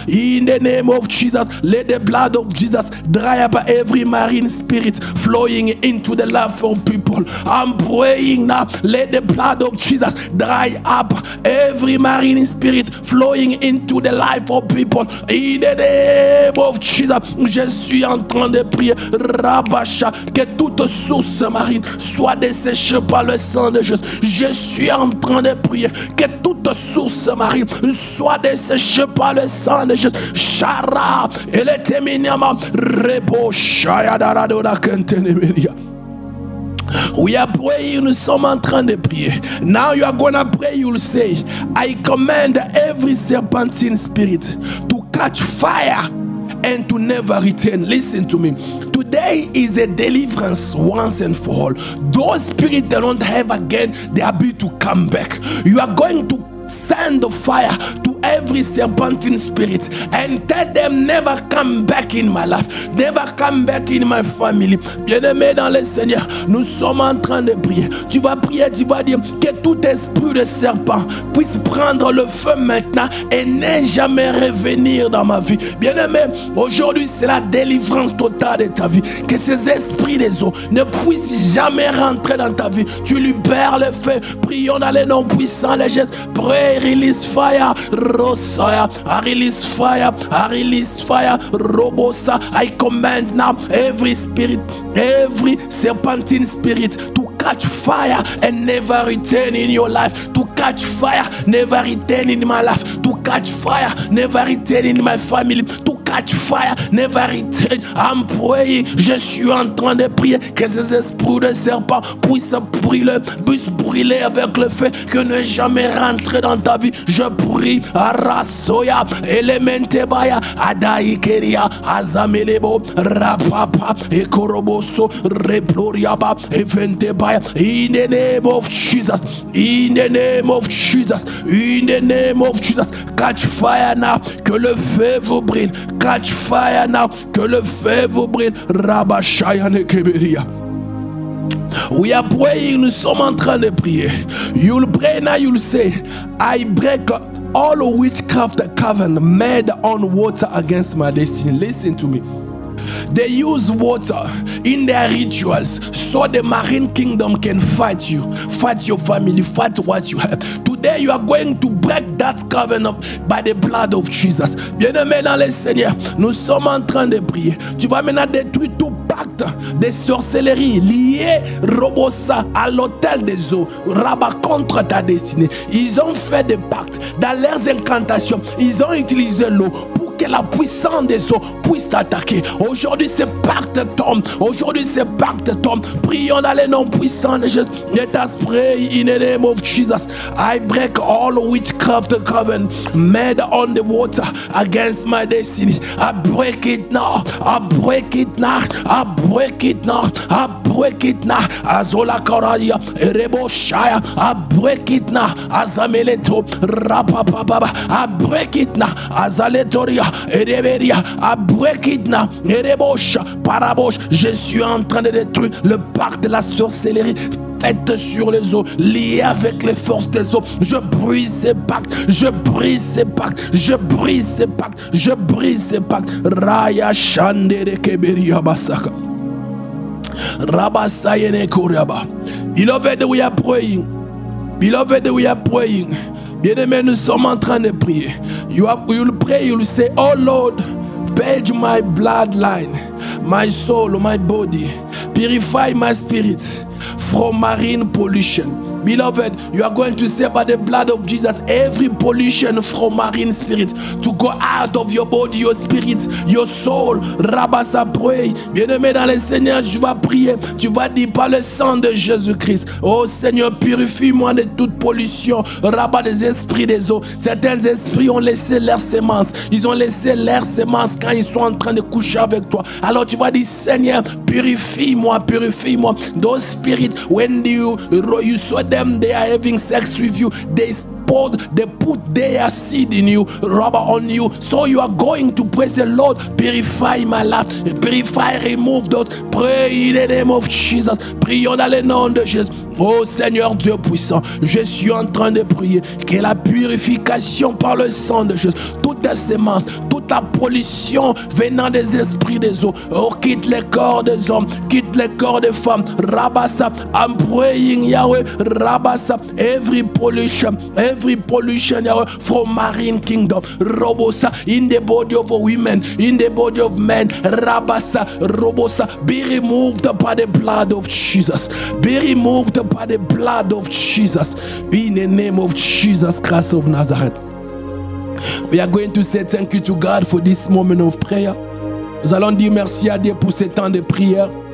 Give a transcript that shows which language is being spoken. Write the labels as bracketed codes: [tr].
[en] In the name of Jesus, let the blood of Jesus dry up every marine spirit flowing into the life of people. I'm praying now. Let the blood of Jesus dry up every marine spirit flowing into the life of people. In the name of Jesus, [fr] je suis en train de prier. Rabasha, que toute source marine soit desséchée par le sang de Jésus. Je suis en train de prier que toute source marine soit desséchée par le sang de Jésus. Shara, et le téminiama, rebo, shayadaradora, kentenemeria. [en] We are praying, [fr] nous sommes en train de prier. [en] Now you are gonna pray, you'll say, I command every serpentine spirit to catch fire and to never return. Listen to me. Today is a deliverance once and for all. Those spirits that don't have again the ability to come back. You are going to send the fire to every serpentine spirit and tell them never come back in my life, never come back in my family. [fr] Bien-aimé dans le Seigneur, nous sommes en train de prier. Tu vas prier, tu vas dire que tout esprit de serpent puisse prendre le feu maintenant et ne jamais revenir dans ma vie. Bien-aimé, aujourd'hui c'est la délivrance totale de ta vie. Que ces esprits des eaux ne puissent jamais rentrer dans ta vie. Tu libères le feu. Prions dans les noms puissants les gestes. [en] Pray, release fire. Rosaya, I release fire, I release fire, Robosa. I command now every spirit, every serpentine spirit to catch fire and never return in your life. To catch fire, never return in my life. To catch fire, never return in my family. To catch fire, never return. I'm praying, [fr] je suis en train de prier que ces esprits de serpent puissent brûler avec le feu, que ne jamais rentrer dans ta vie. Je prie, Arasoya, Elemente Baya, Adaikeria, Azamelebo, Rapapa, Ekoroboso, Reploriaba, Evente Baya. [en] In the name of Jesus, in the name of Jesus, in the name of Jesus, catch fire now, [fr] que le feu vous brûle. [en] Catch fire now, [fr] que le feu vous brûle. Rabashayane Keberia. [en] We are praying, [fr] nous sommes en train de prier. [en] You'll pray now, you'll say, I break all witchcraft covenant made on water against my destiny. Listen to me. They use water in their rituals so the marine kingdom can fight you, fight your family, fight what you have. Today you are going to break that covenant by the blood of Jesus. [fr] Bien-aimé dans le Seigneur, nous sommes en train de prier. Tu vas maintenant détruire tout pacte porte des sorcelleries liées, Robosa, à l'hôtel des eaux, Rabat, contre ta destinée. Ils ont fait des pactes dans leurs incantations. Ils ont utilisé l'eau pour que la puissance des eaux puisse t'attaquer. Aujourd'hui, ces pactes tombent. Aujourd'hui, ces pactes tombent. Prions dans les noms puissants de Jésus. [en] Let us pray in the name of Jesus. I break all witchcraft covenant made on the water against my destiny. I break it now. I break it now. I break it now. I break it now. Azola Koradia, Rebo Shaya. I break it now. Azameleto, Rapapaba. I break it now. Azaletoria, Ereberia. I break it now. Erebosh, Parabosh. [fr] Je suis en train de détruire le pacte de la sorcellerie faite sur les eaux, liée avec les forces des eaux. Je brise ces pactes, je brise ces pactes, je brise ces pactes, je brise ces pactes. Raya Shandere Keberia Basaka. Rabasayene Koryaba. [en] Beloved, we are praying. Beloved, we are praying. [fr] Bien-aimés, nous sommes en train de prier. [en] You will pray, you will say, oh Lord, purge my bloodline, my soul, my body. Purify my spirit from marine pollution. Beloved, you are going to say by the blood of Jesus, every pollution from marine spirit to go out of your body, your spirit, your soul. Rabassa, pray. [fr] Bien-aimé dans le Seigneur, je vais prier. Tu vas dire par le sang de Jésus-Christ, oh Seigneur, purifie-moi de toute pollution. Rabat des esprits des eaux. Certains esprits ont laissé leurs semences. Ils ont laissé leurs semences quand ils sont en train de coucher avec toi. Alors tu vas dire, Seigneur, purifie-moi, purifie-moi. [en] Those spirits, when you saw them, they are having sex with you. They put their seed in you, rubber on you. So you are going to praise the Lord. Purify my life. Purify, remove those. Pray in the name of Jesus. [fr] Prions dans le nom de Jésus. Oh Seigneur Dieu puissant, je suis en train de prier que la purification par le sang de Jésus, toute la sémence, toute la pollution venant des esprits des eaux, oh, quitte les corps des hommes, quitte les corps des femmes. [en] Rabassa, I'm praying Yahweh. Rabassa, every pollution Yahweh, from marine kingdom. Robosa, in the body of women, in the body of men. Rabassa, Robosa, be removed by the blood of Jesus. Be removed by the blood of Jesus. In the name of Jesus Christ of Nazareth. We are going to say thank you to God for this moment of prayer. [fr] Nous allons dire merci à Dieu pour ce temps de prière.